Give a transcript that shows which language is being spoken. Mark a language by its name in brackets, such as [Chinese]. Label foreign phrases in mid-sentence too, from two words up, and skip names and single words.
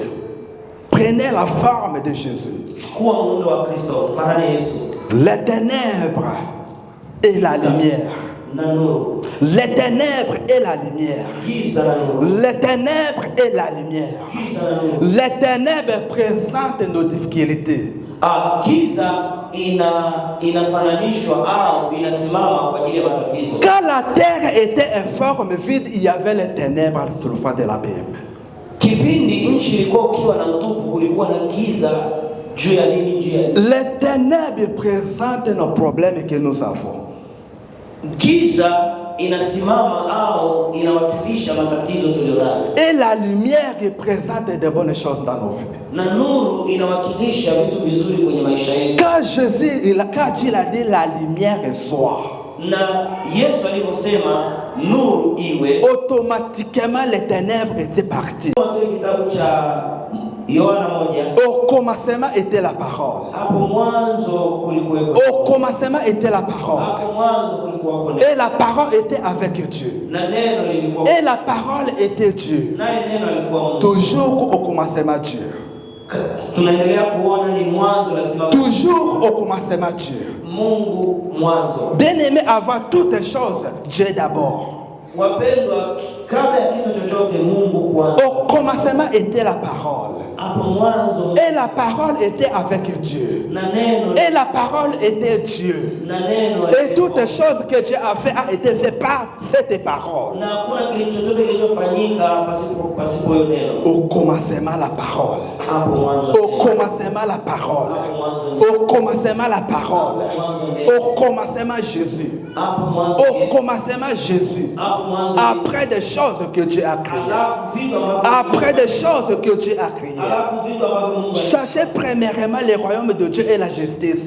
[French] Prenez la forme de Jésus. Les ténèbres et la lumière. Les ténèbres et la lumière. Les ténèbres et la lumière. Les ténèbres présentent nos difficultés. [Swahili] inafananishwa au inasimama kwa ajili ya matatizo. [French] Quand la terre était informe, vide, il y avait les ténèbres sur le fond de l'abîme. [Swahili] Kipindi nchi ilikuwa ukiwa na utupu, kulikuwa na giza juu ya nini? Juu ya [French] les ténèbres présentent nos problèmes que nous avons. [Swahili] Giza inasimama au inawakilisha matatizo tulionayo. [French] Et la lumière représente de bonnes choses dans nos vies. [Swahili] Na nuru inawakilisha vitu vizuri kwenye maisha yetu. [French] Quand Dieu a dit la lumière soit, [Swahili] na Yesu aliposema nuru iwe, [French] automatiquement les ténèbres étaient parties. [Swahili] Kitabu cha Yohana 1. [French] Au commencement était la parole. [Swahili] Hapo mwanzo kulikuwa. [French] Au commencement était la parole. [Swahili] Hapo mwanzo kulikuwa. [French] Et la parole était avec Dieu. [Swahili] Na neno lilikuwa. [French] Et la parole était Dieu. [Swahili] Na neno lilikuwa Mungu. [French] Toujours au commencement Dieu. [Swahili] Tunaendelea kuona ni mwanzo lazima. [French] Toujours au commencement Dieu. [Swahili] Mungu mwanzo. [French] Bien-aimé, avant toutes choses, Dieu d'abord. [Swahili] Wapendwa, kabla ya kitu chochote Mungu kwanza. [French] Au commencement était la parole. [Swahili] Hapo mwanzo. [French] Et la parole était avec Dieu. [Swahili] Na neno. [French] Et la parole était Dieu. [Swahili] Na neno. [French] Et toutes choses que Dieu a fait a été fait par cette parole. [Swahili] Na hakuna kitu chochote kilichofanyika pasipo hiyo neno. [French] Au commencement la parole. [Swahili] Hapo mwanzo. [French] Au commencement la parole. Au commencement la parole. Au commencement Jésus. Au commencement Jésus. Après des choses que Dieu a créées. Après des choses que Dieu a créées. Cherchez premièrement le royaume de Dieu et la justice.